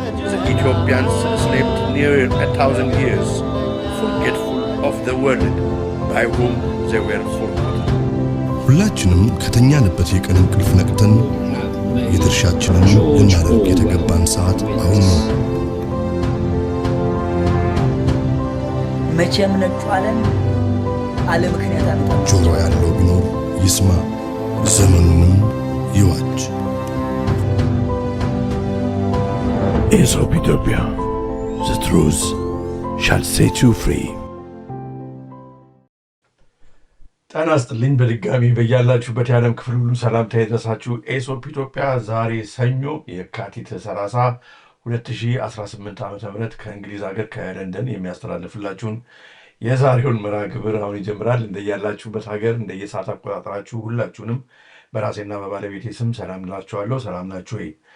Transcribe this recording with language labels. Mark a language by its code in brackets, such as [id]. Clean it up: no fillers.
[en] The Ethiopians slept near 1,000 years, forgetful of the world by whom they were forgotten. [am] ሁላችንም ከተኛንበት የቀን እንቅልፍ ነቅተን የድርሻችንን ልናደርግ የተገባን ሰዓት አሁን ነው። መቼም ነጩ ዓለም ምክንያት አመጣ። ጆሮ ያለው ቢኖር ይስማ፣ ዘመኑንም ይዋጅ። [en] Aesop Ethiopia, the truth shall set you free. [am] ጤና ይስጥልኝ በድጋሚ በያላችሁበት የዓለም ክፍል ሁሉ ሰላምታ ይድረሳችሁ። ኤሶፕ ኢትዮጵያ ዛሬ ሰኞ የካቲት 30 2018 ዓ.ም ከእንግሊዝ ሀገር ከለንደን የሚያስተላልፍላችሁን የዛሬውን መርሃ ግብር አሁን ይጀምራል። እንደያላችሁበት ሀገር እንደየሰዓት አቆጣጠራችሁ ሁላችሁንም በራሴና በባለቤቴ ስም ሰላም እላችኋለሁ። ሰላም ናችሁ ወይ?